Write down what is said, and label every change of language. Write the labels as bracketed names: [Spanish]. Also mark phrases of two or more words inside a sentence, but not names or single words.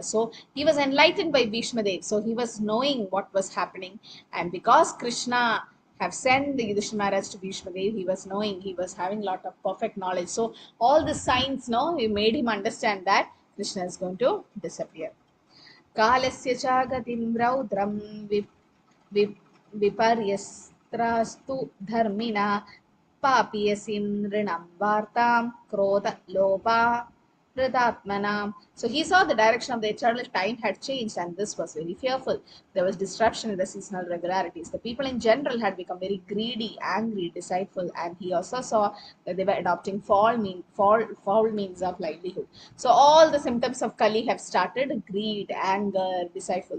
[English] So he was enlightened by Bhishma Deva, so he was knowing what was happening, and because Krishna have sent the Yudhishthira Maharaj to Bhishma Dev, he was knowing, he was having a lot of perfect knowledge. So all the signs, no, he made him understand that Krishna is going to disappear. [Sanskrit] कालस्य चगतिम् रौद्रम् विपर्यस्त्रस्तु धर्मिण पापीयसीम् रिणम् वार्तम् क्रोध लोप प्रदात्मनम्. [English] So he saw the direction of the eternal time had changed, and this was very fearful. There was disruption in the seasonal regularities. The people in general had become very greedy, angry, deceitful, and he also saw that they were adopting foul means of livelihood. So all the symptoms of Kali have started: greed, anger, deceitful.